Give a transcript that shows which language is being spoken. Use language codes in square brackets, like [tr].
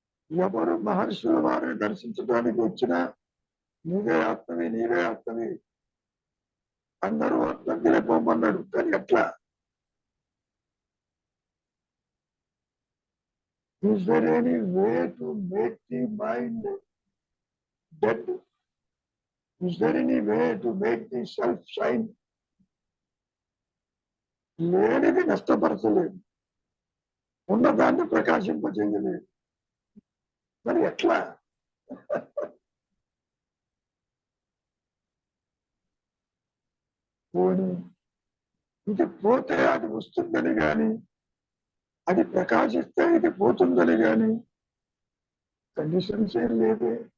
[te] ఎవరు మహర్షుల వారిని దర్శించడానికి వచ్చినా నీవే ఆత్మవి, నీవే ఆత్మవి అందరూ ఆత్మకి పోమన్నాడు. కానీ ఎట్లా? [en] Is there any way to make the mind dead? Is there any way to make the self shine? [te] లేనిది నష్టపరచలేదు, ఉన్నదాన్ని ప్రకాశింపజేయలేదు. మరి ఎట్లా? పోనీ ఇది పోతే అది వస్తుందని గాని, అది ప్రకాశిస్తే ఇది పోతుందని గాని కండిషన్స్ ఏం లేదే.